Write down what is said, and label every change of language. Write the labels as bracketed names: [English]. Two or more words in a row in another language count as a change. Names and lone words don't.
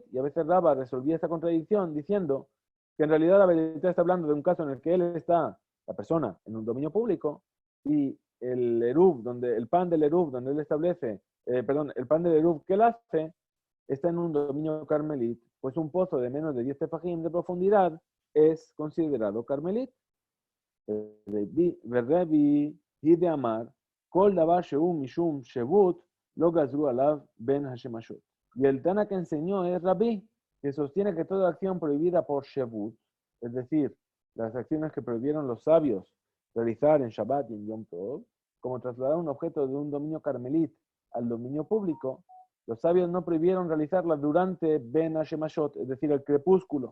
[Spanish] Y a veces Raba resolvía esta contradicción diciendo que en realidad la Beraita está hablando de un caso en el que él está, la persona, en un dominio público y el eruv, el pan del eruv, donde él establece, el pan del eruv que él hace, está en un dominio carmelit, pues un pozo de menos de 10 tefajim de profundidad es considerado carmelit. [Hebrew] ורבי דאמר, כל דבר שהוא משום שבות, לא גזרו עליו בין השמשות. [Spanish] Y el Tana que enseñó es Rabí, que sostiene que toda acción prohibida por shevut, es decir, las acciones que prohibieron los sabios realizar en Shabbat y en Yom Tov, como trasladar un objeto de un dominio carmelit al dominio público, los sabios no prohibieron realizarla durante [Hebrew] בין השמשות, [Spanish] es decir, el crepúsculo.